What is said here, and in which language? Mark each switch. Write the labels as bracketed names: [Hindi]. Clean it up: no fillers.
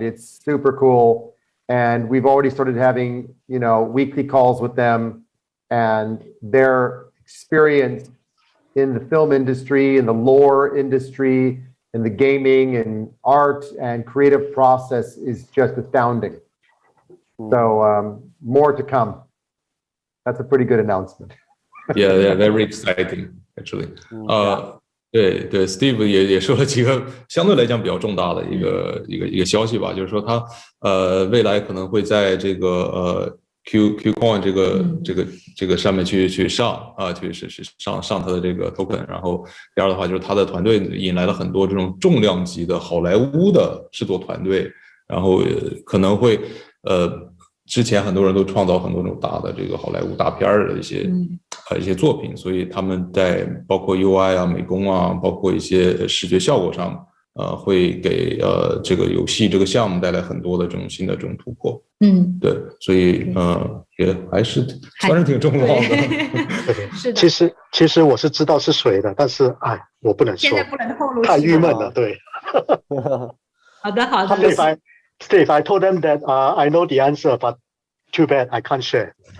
[English] It's super cool. And we've already started having, you know, weekly calls with them, and their experience in the film industry, in the lore industry, in the gaming and art and creative process is just astounding. So more to come. That's a pretty good announcement. Yeah, very exciting, actually. [Chinese] 对 ，Steve 也说了几个相对来讲比较重大的一个消息吧，就是说他未来可能会在这个KuCoin 这个上面去上上他的这个 token， 然后第二的话就是他的团队引来了很多这种重量级的好莱坞的制作团队，然后可能会之前很多人都创造很多种大的这个好莱坞大片的一些作品，所以他们在包括 UI 啊、美工啊，包括一些视觉效果上，会给这个游戏这个项目带来很多的这种新的这种突破。对，所以也还是算是挺重要的。是的。其实我是知道是谁的，但是我不能说，现在不能透露，太郁闷了。对。好的。 [English] Steve, I told them that I know the answer, but too bad I can't share.